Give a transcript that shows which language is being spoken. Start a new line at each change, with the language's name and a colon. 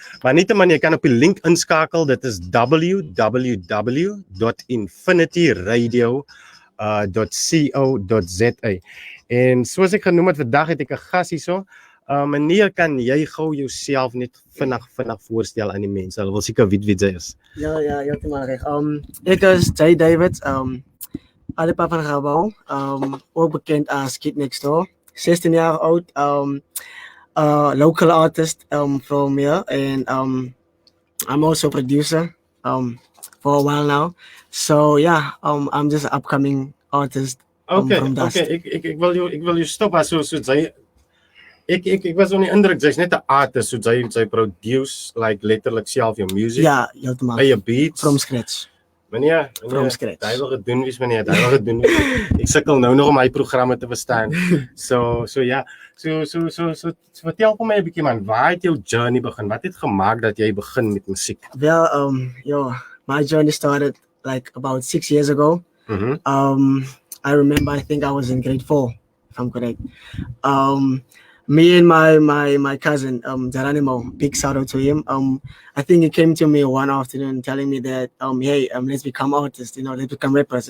Afrikaans: Maar nietemin, jy kan op die link inskakel, dit is www.infinityradio.co.za. En soos ek genoem het, vandag het ek 'n gas hierso. Meneer, kan jy gou jouself net vinnig voorstel aan die mense? Hulle wil seker weet wie jy is. Ja, heeltemal reg. Ek is Jay David, alle papa van Gabon, ook bekend as Kid Next Door, 16 jaar oud,
English: local artist from here, and I'm also a producer for a while now. So yeah, I'm just an upcoming artist from Dust.
Afrikaans: Okay, ek wil jou stop as so jy ek was on die indruk jy's net 'n artist, so jy produce like letterlik self jou music. Ja, heeltemal. Jou beats
English: From scratch.
Afrikaans: Meneer,
English: From scratch.
Afrikaans: Hy wil gedoen wees meneer, hy wil gedoen wees. Ek sukkel nou nog om my programme te verstaan. So ja. So vertel vir my 'n bietjie man, waar het jou journey begin? Wat het gemaak dat jy begin met musiek?
English: Well, my journey started like about 6 years ago. I remember, I think I was in grade 4, if I'm correct. Me and my cousin, Geronimo, big shout out to him. I think he came to me one afternoon telling me that, hey, let's become artists, let's become rappers.